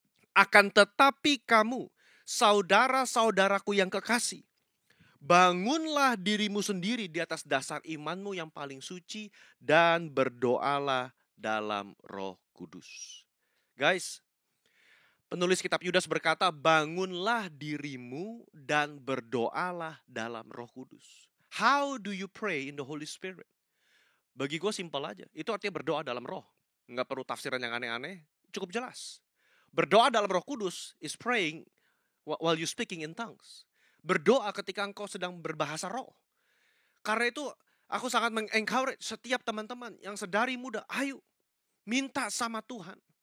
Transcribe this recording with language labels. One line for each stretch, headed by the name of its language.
Indonesian: Akan tetapi kamu, saudara-saudaraku yang kekasih, bangunlah dirimu sendiri di atas dasar imanmu yang paling suci dan berdoalah dalam Roh Kudus. Guys, penulis kitab Yudas berkata, bangunlah dirimu dan berdoalah dalam Roh Kudus.
English: How do you pray in the Holy Spirit?
Indonesian: Bagi gue simpel aja. Itu artinya berdoa dalam roh. Nggak perlu tafsiran yang aneh-aneh. Cukup jelas. Berdoa dalam Roh Kudus
English: is praying while you speaking in tongues.
Indonesian: Berdoa ketika engkau sedang berbahasa roh. Karena itu aku sangat mengencourage setiap teman-teman yang sedari muda, ayo minta sama Tuhan.